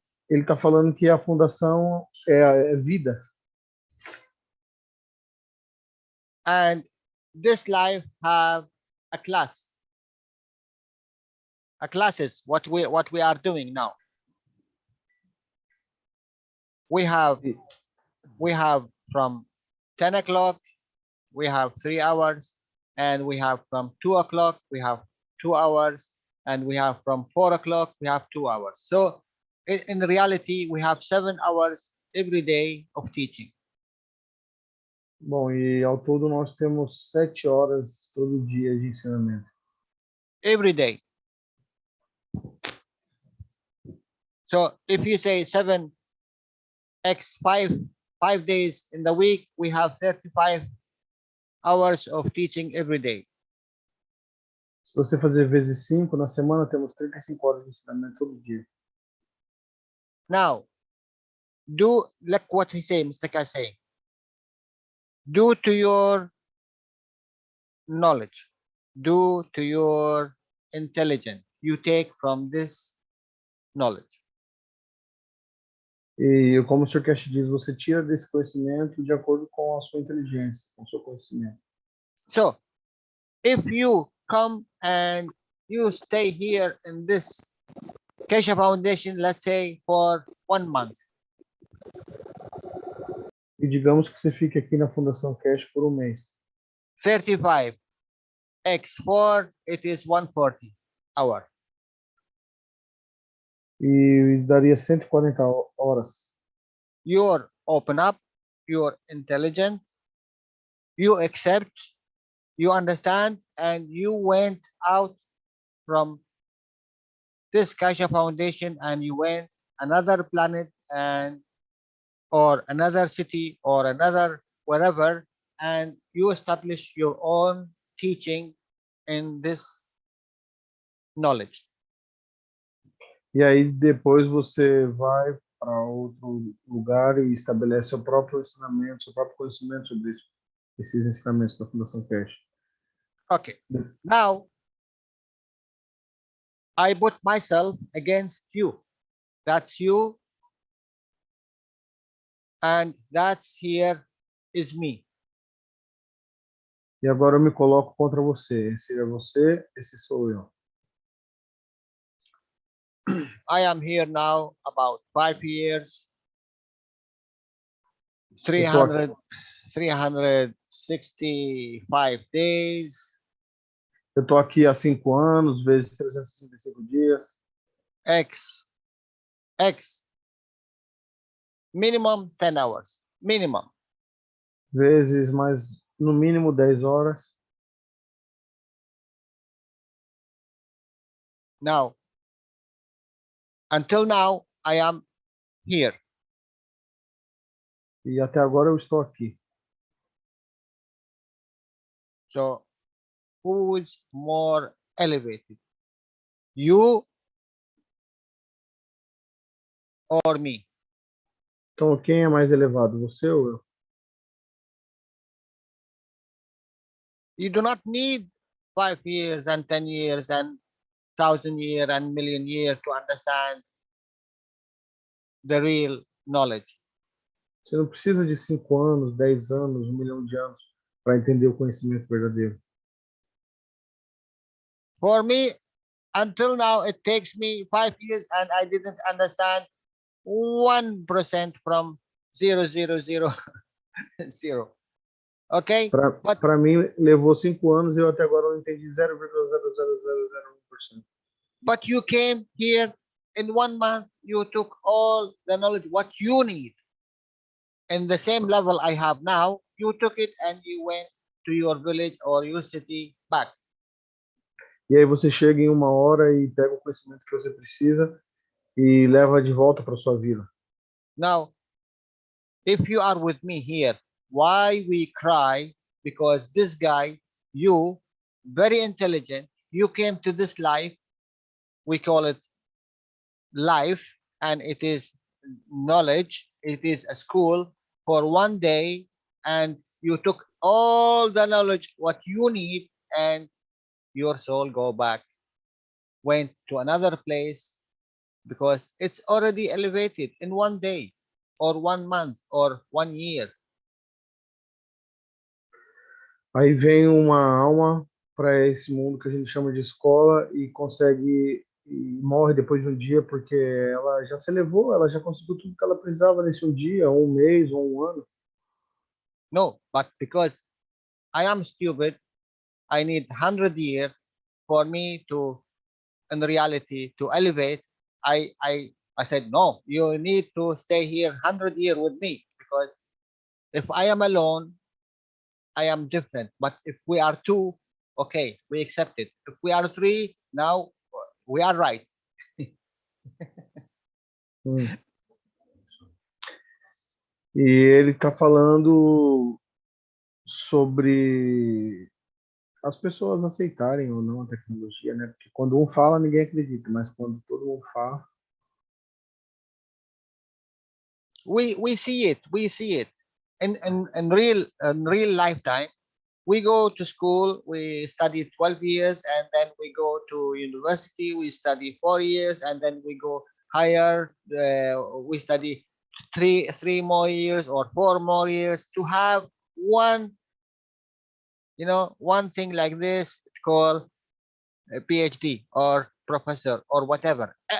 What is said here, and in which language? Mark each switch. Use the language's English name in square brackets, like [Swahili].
[Portuguese] Ele está falando que a fundação é vida. [English] And this life have a class. A class is what we are doing now. We have from 10 o'clock, we have 3 hours, and we have from 2 o'clock, we have 2 hours, and we have from 4 o'clock, we have 2 hours. So in reality, we have 7 hours every day of teaching. [Portuguese] Bom, e ao todo nós temos 7 horas todo dia de ensinamento. [English] Every day. So if you say 7 x 5 days in the week, we have 35 hours of teaching every day. [Portuguese] Se você fazer vezes 5, na semana temos 35 horas de ensinamento todo dia. [English] Now, do like what he say, Mr. Keshe saying. Due to your knowledge, due to your intelligence, you take from this knowledge. [Portuguese] E como o Sr. Keshe diz, você tira desse conhecimento de acordo com a sua inteligência, com o seu conhecimento. [English] So, if you come and you stay here in this Keshe Foundation, let's say for 1 month. [Portuguese] E digamos que você fique aqui na Fundação Keshe por um mês. [English] 35 x 4, it is 140 hour. [Portuguese] E daria 140 horas. [English] You're open up, you're intelligent, you accept, you understand, and you went out from this Keshe Foundation and you went another planet and or another city or another wherever, and you establish your own teaching in this knowledge. [Portuguese] E aí depois você vai para outro lugar e estabelece seu próprio ensinamento, seu próprio conhecimento sobre isso, esses ensinamentos da Fundação Keshe. [English] Okay. Now, I put myself against you. That's you. And that's here is me. [Portuguese] E agora eu me coloco contra você. Esse é você, esse sou eu. [English] I am here now about 5 years, 360 365 days. [Portuguese] Eu estou aqui há 5 anos, vezes 365 dias. [English] X. Minimum 10 hours. Minimum. [Portuguese] Vezes mais, no mínimo, 10 horas. [English] Now, until now, I am here. [Portuguese] E até agora eu estou aqui. [English] So, who is more elevated? You or me? [Portuguese] Então, quem é mais elevado, você ou eu? [English] You do not need 5 years and 10 years and 1,000 years and million years to understand the real knowledge. [Portuguese] Você não precisa de 5 anos, 10 anos, 1 milhão de anos para entender o conhecimento verdadeiro. [English] For me, until now, it takes me 5 years and I didn't understand 1% from 0,000. Okay? [Portuguese] Para mim, levou 5 anos e eu até agora não entendi 0,00001%. [English] But you came here in 1 month, you took all the knowledge, what you need. In the same level I have now, you took it and you went to your village or your city back. [Portuguese] E aí você chega em 1 hora e pega o conhecimento que você precisa e leva de volta para sua vila. [English] Now, if you are with me here, why we cry? Because this guy, you, very intelligent, you came to this life, we call it life, and it is knowledge, it is a school for 1 day, and you took all the knowledge, what you need, and your soul go back, went to another place, because it's already elevated in 1 day, or 1 month, or 1 year. [Portuguese] Aí vem uma alma para esse mundo que a gente chama de escola e consegue e morre depois de um dia porque ela já se elevou, ela já conseguiu tudo que ela precisava nesse um dia, ou 1 mês, ou 1 ano. [English] No, but because I am stupid, I need 100 years for me to, in reality, to elevate. I said, no, you need to stay here 100 years with me, because if I am alone, I am different. But if we are 2, okay, we accept it. If we are 3, now we are right. [Portuguese] E ele está falando sobre as pessoas aceitarem ou não a tecnologia, né? Porque quando um fala, ninguém acredita, mas quando todo mundo fala... [English] We see it in real lifetime. We go to school, we study 12 years, and then we go to university, we study 4 years, and then we go higher, we study 3 more years or 4 more years to have one thing like this called a PhD or professor or whatever.